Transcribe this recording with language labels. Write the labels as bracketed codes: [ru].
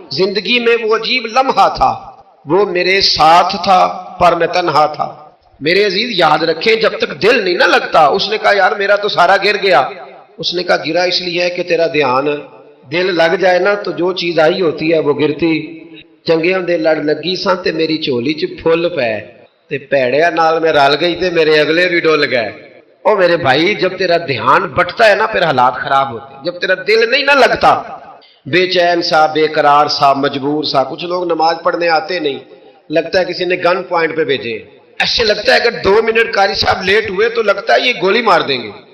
[ur] زندگی میں وہ عجیب لمحہ تھا، وہ میرے ساتھ تھا پر میں تنہا تھا. میرے عزیز یاد رکھیں جب تک دل نہیں نہ لگتا. اس نے کہا یار میرا تو سارا گر گیا. اس نے کہا گرا اس لیے ہے کہ تیرا دھیان، دل لگ جائے نا تو جو چیز آئی ہوتی ہے وہ گرتی. [pa] چنگیاں دے لڑ لگی سان تے میری چولی چ پھل پے تے پیڑیا نال میں رل گئی تے میرے اگلے بھی ڈول گئے. [ur] او میرے بھائی جب تیرا دھیان بٹتا ہے نا پھر حالات خراب ہوتے ہیں. جب تیرا دل نہیں نہ لگتا، بے چین سا، بے قرار سا، مجبور سا. کچھ لوگ نماز پڑھنے آتے نہیں، لگتا ہے کسی نے گن پوائنٹ پہ بھیجے. ایسے لگتا ہے اگر 2 منٹ قاری صاحب لیٹ ہوئے تو لگتا ہے یہ گولی مار دیں گے.